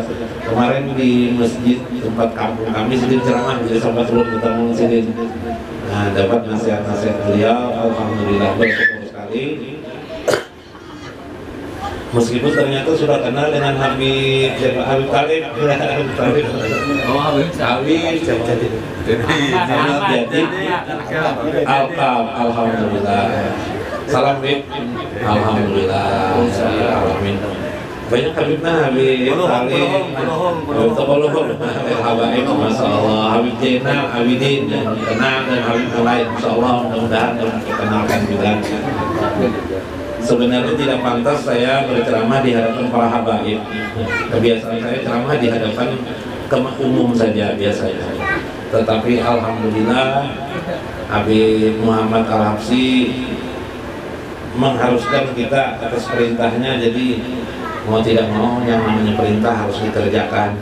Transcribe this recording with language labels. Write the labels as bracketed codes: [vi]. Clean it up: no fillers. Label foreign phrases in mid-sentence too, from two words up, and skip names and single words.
[id] Kemarin di masjid tempat kampung kami sedang ceramah, jadi sampai turun ketemu sini. Nah, dapat nasihat-nasihat beliau, alhamdulillah bersyukur sekali. Meskipun ternyata sudah kenal dengan Habib Talib, oh Habib Talib, jadi alhamdulillah. Salam Habib, alhamdulillah, alamin. Banyak Habibna, Habib Talib, Habib Topoloh, Habaib, Masya Allah, Habib Jainal, Abidin, kenal dan Habib lain, Masya Allah, mudah-mudahan dikenalkan juga. Sebenarnya tidak pantas saya berceramah di hadapan para habaib. Kebiasaan saya ceramah di hadapan umum saja biasanya. Tetapi alhamdulillah Habib Muhammad Al-Habsi mengharuskan kita atas perintahnya, jadi mau tidak mau yang namanya perintah harus dikerjakan.